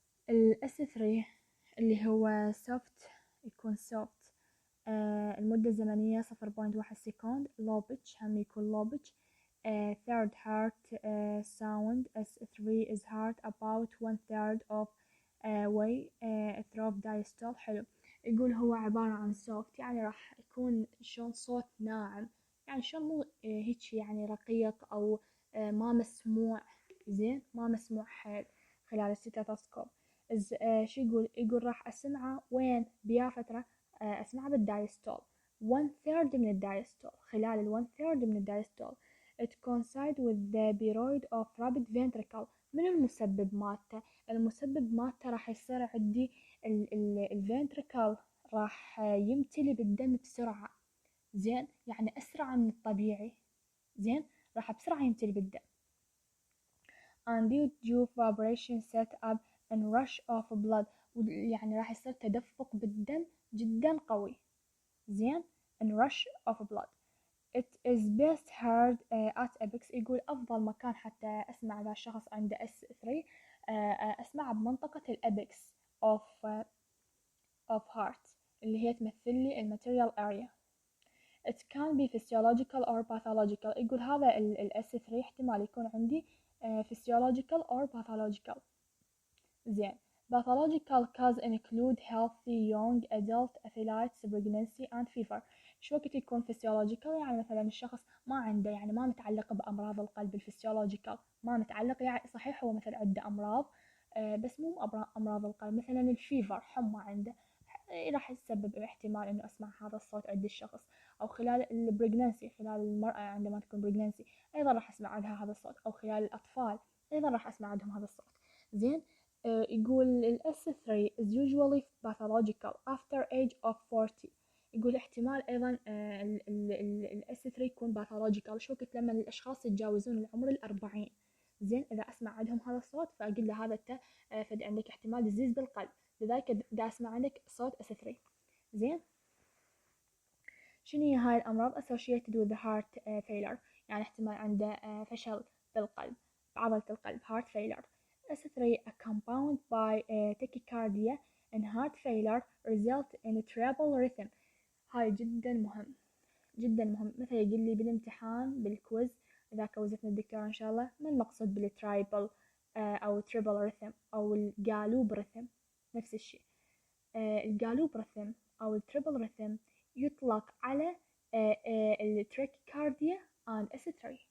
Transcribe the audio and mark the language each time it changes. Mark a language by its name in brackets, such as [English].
[Arabic] الأس 3 اللي هو soft، يكون soft المدة الزمنية 0.1 سكند. [English] low pitch [Arabic] هم يكون [English] low pitch. third heart sound. S3 is heard about 1/3 of way through diastole. [Arabic] حلو. يقول هو عبارة عن soft يعني راح يكون شلون صوت ناعم، يعني شلون مو هيك يعني رقيق أو ما مسموع، زين، ما مسموع حيل خلال الستيثوسكوب. شو يقول راح أسمعه وين بيا فترة؟ أسمعه بالدايستول 1/3 من الدايستول، خلال 1/3 من الدايستول. [English] It coincides with the period of rapid ventricle. [Arabic] من المسبب مالته؟ المسبب مالته راح يصير عندي الفنتريكل راح يمتلي بالدم بسرعة، زين، يعني أسرع من الطبيعي، زين، راح بسرعة يمتلي بالدم. [English] and due vibration set up and rush of blood، [Arabic] يعني راح يصير تدفق بالدم جدا قوي، زين، [English] and rush of blood. It is best heard at apex. [Arabic] يقول أفضل مكان حتى أسمع ذا الشخص عنده S3 أسمعه بمنطقة الأبكس [English] of heart [Arabic] اللي هي تمثل لي [English] material area. It can be physiological or pathological. [Arabic] يقول هذا ال S3 احتمال يكون عندي [English] physiological or pathological. [Arabic] زين. [English] Pathological cause include healthy young adult athletes, pregnancy and fever. [Arabic] شو وقت يكون physiological؟ يعني مثلا الشخص ما عنده، يعني ما متعلق بأمراض القلب. الفسيولوجيكال ما متعلق، يعني صحيح هو مثلا عنده أمراض بس مو أمراض القلب، مثلا الفيفر، حمى عنده، راح يسبب احتمال انه اسمع هذا الصوت عند الشخص. او خلال البريجنانسي، خلال المرأة عندما تكون بريجنانسي ايضا راح اسمع عندها هذا الصوت، او خلال الاطفال ايضا راح اسمع عندهم هذا الصوت، زين. يقول ال [English] S3 is usually pathological after age of 40. [Arabic] يقول احتمال ايضا ال S3 يكون pathological شو وقت لما الاشخاص يتجاوزون العمر 40، زين. اذا اسمع عندهم هذا الصوت فاقول له هذا انت فد عندك احتمال ديزيز بالقلب، لذلك دا اسمع عندك صوت S3، زين. شنو هي هاي الأمراض [English] associated with the heart failure؟ [Arabic] يعني احتمال عنده فشل بالقلب، بعضلة القلب، [English] heart failure. S3 a compound by tachycardia and heart failure result in triple rhythm. [Arabic] هاي جدا مهم، جدا مهم. مثلا يقول لي بالامتحان بالكويز إذا كوزتنا الدكتور إن شاء الله ما المقصود بالترايبل أو تريبل ريثم أو القالوب ريثم؟ نفس الشيء. القالوب ريثم أو التريبل ريثم يطلق على التراكيكارديا [English] and S3.